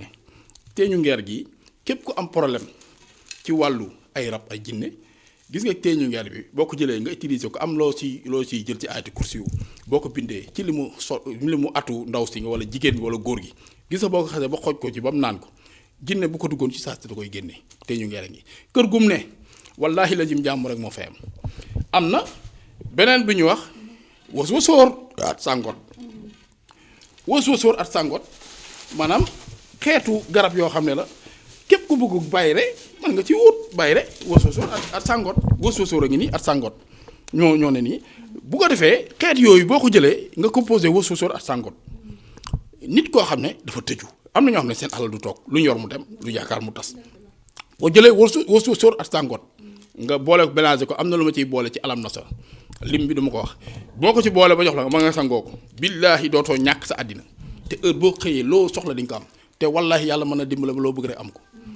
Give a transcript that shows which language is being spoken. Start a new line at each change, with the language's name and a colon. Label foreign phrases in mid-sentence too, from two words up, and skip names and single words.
Wolof: teeñu ngeer gi képp ku am problème ci wàllu ay rab ay jinne gis nga teeñu ngeer bi boo ko jëlee nga utiliser ko am loo ciy jël ci ayati kursi yu boo ko bindee ci li mu atu ndaw si nga wala jigéen bi wala góor gi gis nga boo ko xasee ba xooj ko ci ba mu naan ko jinne bu ko duggoon ci saa si da koy génne teeñu ngeer ngi kër gum ne wallahi la jim jàmm rek moo fay am na beneen bi ñu wax was-wasóor at sàngot maanaam xeetu garab yoo xam ne la képp ku bëgg bayre mën nga ci wut bayre was-wasóor at sàngot was-wasóor a ngi nii at sàngot ñoo ne nii bu ko defee xeet yooyu boo ko jëlee nga composé was-wasóor at sàngot nit koo xam ne dafa tëju am na ñoo xam ne seen alal du toog lu ñu yor mu dem lu yaakaar mu tas boo jëlee was-wasóor at sàngot nga boole ko mélanger ko am na lu ma ciy boole ci alam nasa lim bi duma ko wax boo ko ci boole ba jox la ma nga sangoo ko billaahi dootoo ñàkk sa àddina te heure boo xëyee loo soxla di nga ko am te wallaahi yàlla mën na dimbala ba loo bëgg rek am ko.